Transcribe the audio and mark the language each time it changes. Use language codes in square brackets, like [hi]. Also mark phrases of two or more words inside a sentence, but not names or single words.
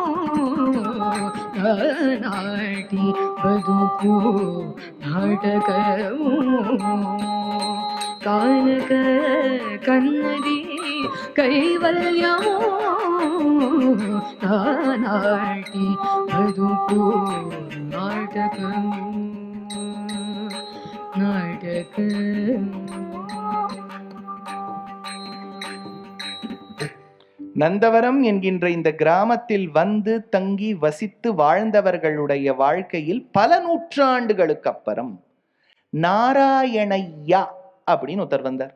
[te] నాటి బతుకు నాటకము, కానక కన్నది కైవల్యము, నాటి బతుకు నాటకము, నాటకము. [ta] நந்தவரம் என்கின்ற இந்த கிராமத்தில் வந்து தங்கி வசித்து வாழ்ந்தவர்களுடைய வாழ்க்கையில் பல நூற்றாண்டுகளுக்கு அப்புறம் நாராயணையா அப்படின்னு ஒருத்தர் வந்தார்.